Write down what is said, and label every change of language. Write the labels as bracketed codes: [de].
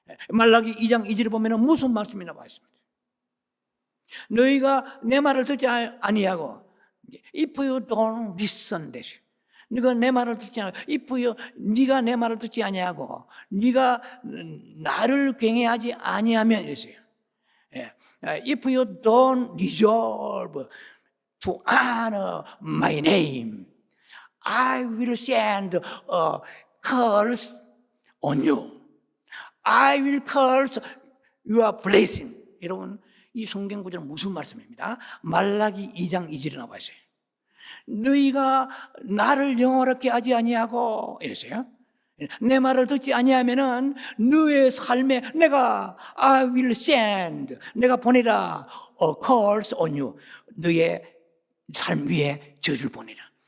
[ko] 말라기 2장 2절에 보면 무슨 말씀이 나와 있습니다. 너희가 내 말을 듣지 아니하고, [en] if you don't listen this, [ko] 네가 내 말을 듣지 않고, 네가 내 말을 듣지 아니하고 네가 나를 경외하지 아니하면 이랬어요. [en] If you don't resolve to honor my name, I will send a curse on you. I will curse your blessing. [ko] 여러분, 이 성경 구절은 무슨 말씀입니다? 말라기 2장 2절에 나와 있어요. 너희가 나를 영화롭게 하지 아니하고 이랬어요. 내 말을 듣지 아니하면은 너의 삶에 내가 [en] I will send, [ko] 내가 보내라, [en] a curse on you, [ko] 너의 삶 위에 저주를 보내라.